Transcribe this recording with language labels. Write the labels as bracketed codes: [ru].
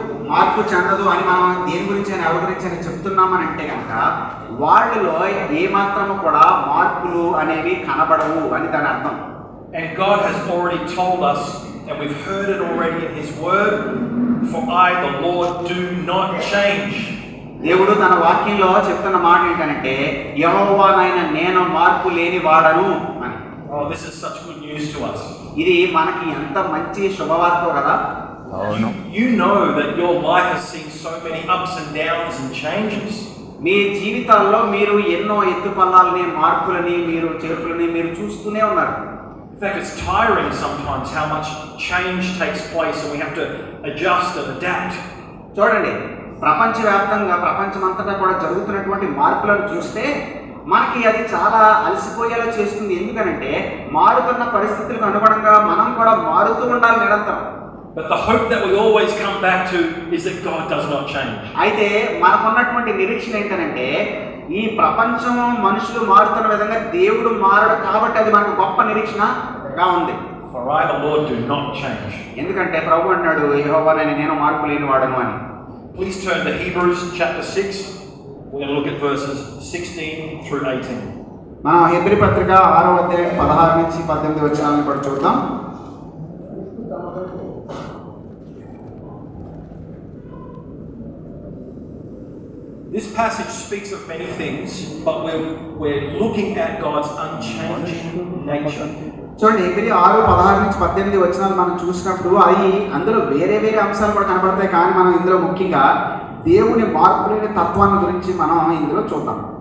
[te] మార్పు చెందదు అని మనం దేని గురించి అని ఎవరి గురించి అని చెప్తున్నామని అంటే కనుక వాళ్ళలో ఏమాత్రము కూడా మార్పులు అనేవి కనబడవు అని దాని అర్థం. [en] And God has already told us, and we've heard it already in His Word, for I, the Lord, do not change. [te] దేవుడు తన వాక్యంలో చెప్తున్న మాట ఏంటంటే, యెహోవానైన నేను మార్పు లేని వాడను అని. [en] Oh, this is such good news to us. [te] ఇది మనకి ఎంత మంచి శుభవార్త కదా. [en] You know that your life has seen so many ups and downs and changes. [te] మీ జీవితాల్లో మీరు ఎన్నో ఎత్తుపల్లాలని, మార్పులని, మీరు చేర్పులని మీరు చూస్తూనే ఉన్నారు. [en] In fact, it's tiring sometimes how much change takes place and we have to adjust and adapt. [te] చూడండి, ప్రపంచవ్యాప్తంగా ప్రపంచమంతటా కూడా జరుగుతున్నటువంటి మార్పులను చూస్తే మనకి అది చాలా అలసిపోయేలా చేస్తుంది. ఎందుకనంటే మారుతున్న పరిస్థితులకు అనుగుణంగా మనం కూడా మారుతూ ఉండాలి నిరంతరం. [en] But the hope that we always come back to is that God does not change. [te] అయితే మనకున్నటువంటి నిరీక్షణ ఏంటంటే ఈ ప్రపంచం మనుషులు మారుతున్న విధంగా దేవుడు మారడు కాబట్టి అది మనకు గొప్ప నిరీక్షణగా ఉంది. [en] For I, the Lord, do not change. [te] ఎందుకంటే ప్రభు అన్నాడు, యెహోవానైన నేను మార్పు లేని వాడను అని. [en] Please turn to Hebrews chapter 6. We're going to look at verses 16 through 18. [te] మనం హెబ్రీ పత్రిక 6వ అధ్యాయం 16 నుంచి 18 వచనాలను కూడా చూద్దాం. [en] This passage speaks of many things, but we're looking at God's unchanging nature. [te] చూడండి, హెబ్రీ 6:16 నుంచి 18 వచనాలు మనం చూసినప్పుడు అవి అందులో వేరే వేరే అంశాలు కూడా కనబడతాయి, కానీ మనం ఇందులో ముఖ్యంగా దేవుని మార్పు లేని తత్వాన్ని గురించి మనం ఇందులో చూద్దాం.